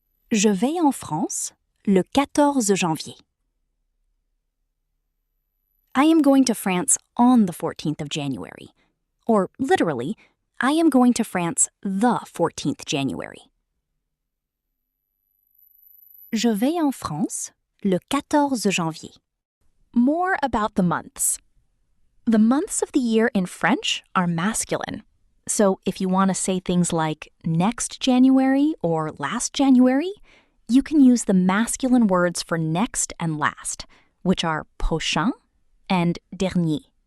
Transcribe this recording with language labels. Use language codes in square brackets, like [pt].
[fr] Je vais en France le 14 janvier. [en] I am going to France on the 14th of January. Or literally, I am going to France the 14th January. [fr] Je vais en France le 14 janvier. [en] More about the months. The months of the year in French are masculine. So if you want to say things like next January or last January, you can use the masculine words for next and last, which are prochain and dernier.